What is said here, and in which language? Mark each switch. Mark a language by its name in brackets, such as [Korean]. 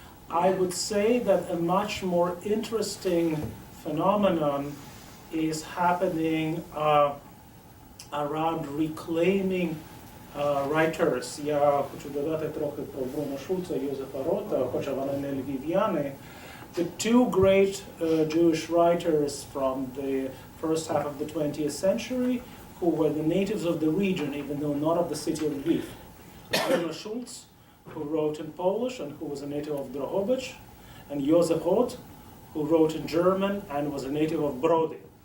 [English] I would say that a much more interesting phenomenon is happening around reclaiming writers. [Ukrainian] Я хочу додати трохи про Бруно Шульца і Йозефа Рота, хоча вони не львів'яни. [English] The 2 great Jewish writers from the first half of the 20th century who were the natives of the region, even though not of the city of Lviv. Bruno Schulz, who wrote in Polish and who was a native of Drohobych, and Josef Roth, who wrote in German and was a native of Brody.